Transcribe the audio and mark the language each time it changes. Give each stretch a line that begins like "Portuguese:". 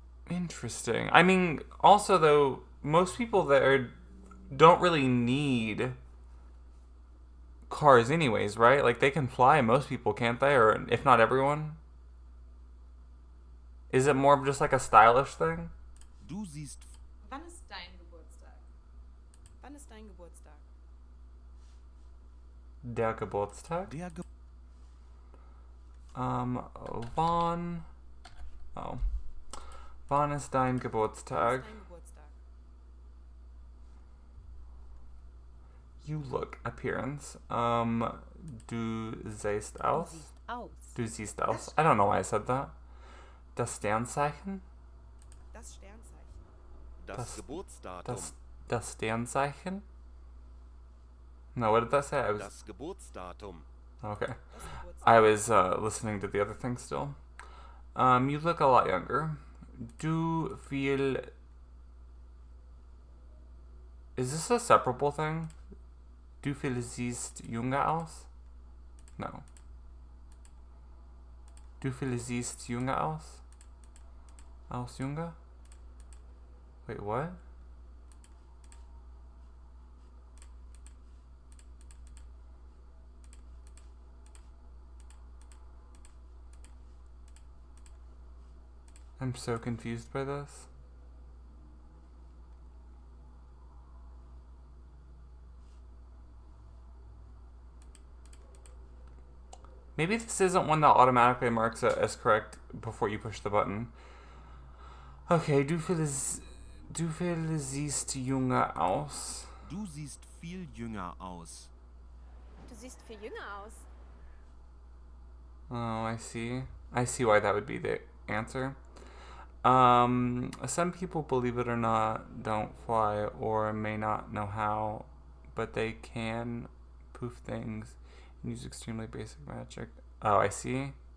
English: Interesting. I mean, also though, most people there don't really need cars anyways, right? Like, they can fly, most people, can't they? Or if not everyone? Is it more of just like a stylish thing?
German: Du siehst Wann ist dein Geburtstag? Wann ist dein Geburtstag? Der Geburtstag? der Ge Wann... Oh. Wann ist dein Geburtstag? Wann ist dein Geburtstag?
English: You look, appearance.
German: Du siehst aus? Aus. Du siehst aus.
English: I don't know why I said that.
German: Das Sternzeichen? Das Sternzeichen. das Geburtsdatum. Das Sternzeichen?
English: No, what did that say?
German: Das Geburtsdatum.
English: Okay.
German: Das Geburtstag.
English: I was listening to the other thing still. You look a lot younger.
German: Du viel...
English: Is this a separable thing?
German: Du viel siehst jünger aus? No. Du viel siehst jünger aus? Aus jünger? Wait, what?
English: I'm so confused by this. Maybe this isn't one that automatically marks it as correct before you push the button.
German: Okay, du viel siehst jünger aus. Du siehst viel jünger aus. Du siehst viel jünger aus.
English: Oh, I see. I see why that would be the answer. Some people, believe it or not, don't fly or may not know how, but they can poof things and use extremely basic magic. Oh, I see.